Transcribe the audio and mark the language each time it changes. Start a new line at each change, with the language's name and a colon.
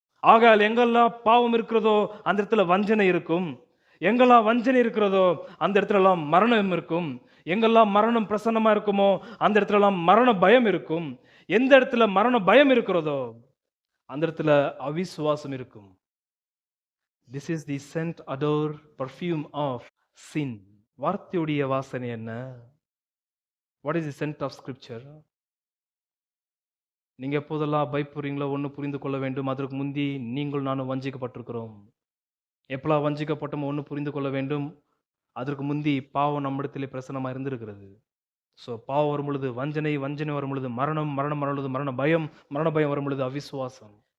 Tamil: ஆகையால் எங்கெல்லாம் பாவம் இருக்கிறதோ அந்த இடத்துல வஞ்சனை இருக்கும். எங்கெல்லாம் வஞ்சனை இருக்கிறதோ அந்த இடத்துல எல்லாம் மரணம் இருக்கும். எங்கெல்லாம் மரணம் பிரசன்னமா இருக்குமோ அந்த இடத்துல எல்லாம் மரண பயம் இருக்கும். எந்த இடத்துல மரண பயம் இருக்கிறதோ அந்த இடத்துல அவிசுவாசம் இருக்கும்.
English: This is the scent, odor, perfume of sin.
Tamil: வார்த்தையுடைய வாசனை என்ன?
English: What is the scent of scripture?
Tamil: நீங்க எப்போதெல்லாம் பயப்படுறீங்களோ ஒன்று புரிந்து கொள்ள வேண்டும். அதற்கு முந்தி நீங்கள் நானும் வஞ்சிக்கப்பட்டிருக்கிறோம். எப்பெல்லாம் வஞ்சிக்கப்பட்டோமோ ஒன்று புரிந்து கொள்ள வேண்டும். அதற்கு முந்தி பாவம் நம்மிடத்திலே பிரசனமாக இருந்திருக்கிறது. ஸோ பாவம் வரும் பொழுது வஞ்சனை, வஞ்சனை வரும் பொழுது மரணம், மரணம் வரும் பொழுது மரண பயம், மரண பயம் வரும் பொழுது அவிசுவாசம்.